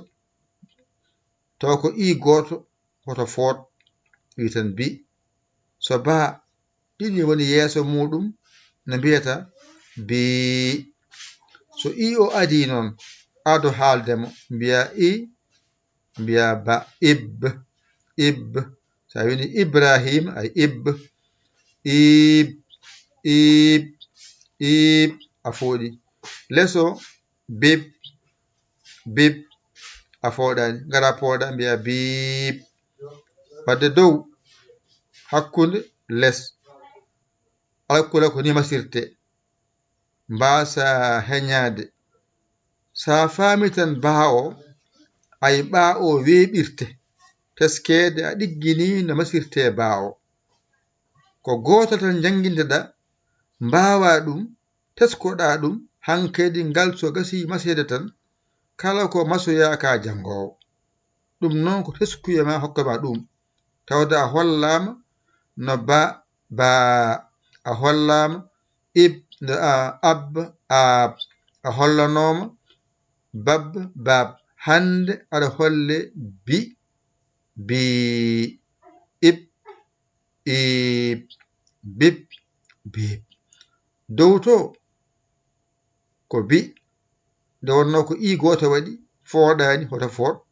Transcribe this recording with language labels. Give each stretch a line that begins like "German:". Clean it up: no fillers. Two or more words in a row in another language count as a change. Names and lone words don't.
Fula: taw ko I goto hoto foot witan bi so ba ɗiɗi woni yeeso muɗum no mbiyata bi so I o adi noon ado haaldemo mbiya I mbiya ba ib ib sa wini Ibrahima ay ib ib ib ib a fooɗi leso bib bib a fooɗani ngara pooɗa mbiya bib wadde dow hakkude les alkula ko ni masirte mbasa heñade sa faami tan ba o ay ɓa o weeɓirte teskede a ɗiggini no masirte ba o ko gotal tan janguindeɗa mbawa ɗum teskoɗa ɗum hankadi ngal so gasi masede tan kala ko masoya ka jangowo ɗum noon ko teskuyema hokkama ɗum tawde a hollama no ba ba a hollama ib no ab ab a hollanoma bab bab hande aɗa holle bi bi ib ib bib bib dow to ko bi nde wonno ko I goto waɗi fooɗani hoto foot